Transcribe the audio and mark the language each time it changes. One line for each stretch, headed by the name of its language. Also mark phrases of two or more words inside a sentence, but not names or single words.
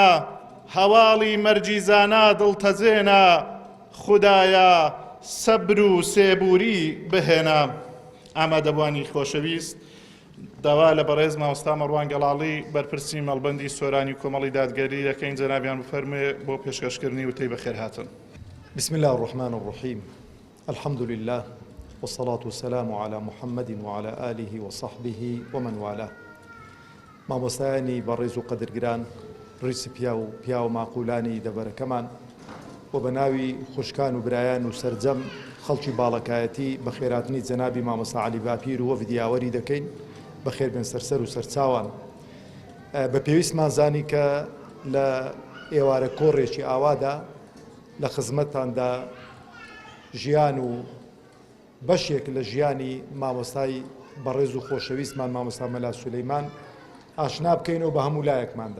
Central Kurdish: هەواڵی مەرجی زانە دڵتەجێنە، خودایە سەبر و سێبووری بهێنە. ئامادەبوانی خۆشەویست، داوا لە بەڕێز مامۆستا مەڕوان گەڵاڵی بەرپرسی مەڵبەندی سۆرانی کۆمەڵی دادگەری دەکەین. جەنابیان بفەرمێ بۆ پێشکەشکردنی وتەی بەخێر هاتن.
Arabic: بسم الله الرحمن الرحيم. الحمد لله والصلاة والسلام على محمد وعلى آله وصحبه ومن والاه.
Central Kurdish: مامۆستایانی بەڕێز و قەدرگران، ڕیسی پیا و ماقولانی دەبەرەکەمان و بە ناوی خوشکان و برایان و سەرجەم خەڵکی باڵەکایەتی بە خێراتنی جەنابی مامۆستا عەلی باپیر و ڤیدیاوەری دەکەین. بەخێر بێن سەرسەر و سەرچاوان. بە پێویستمان زانی کە لە ئێوارە کۆڕێکی ئاوادا لە خزمەتتاندا ژیان و بەشێک لە ژیانی مامۆستای بەڕێز و خۆشەویستمان مامۆستا مەلا سولەیمان ئاشنا بکەینەوە بە هەموو لایەکماندا.